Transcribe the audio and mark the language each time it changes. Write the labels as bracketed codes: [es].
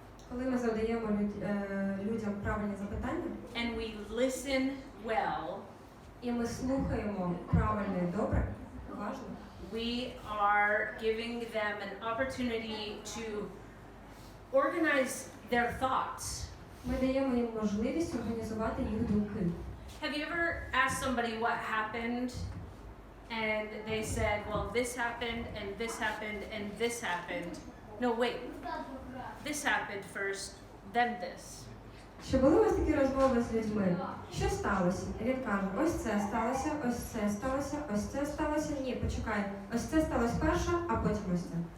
[uk] Коли ми задаємо людям правильні запитання, [en] and we listen well, [uk] і ми слухаємо правильно і добре, уважно, [en] we are giving them an opportunity to organize their thoughts. [uk] ми даємо їм можливість організувати їх думки. [en] Have you ever asked somebody what happened and they said, well, this happened and this happened and this happened? No, wait. This happened first, then this. [uk] Чи були у вас такі розмови з людьми? Що сталося? І він каже, ось це сталося, ось це сталося, ось це сталося. Ні, почекай, ось це сталося перше, а потім ось це.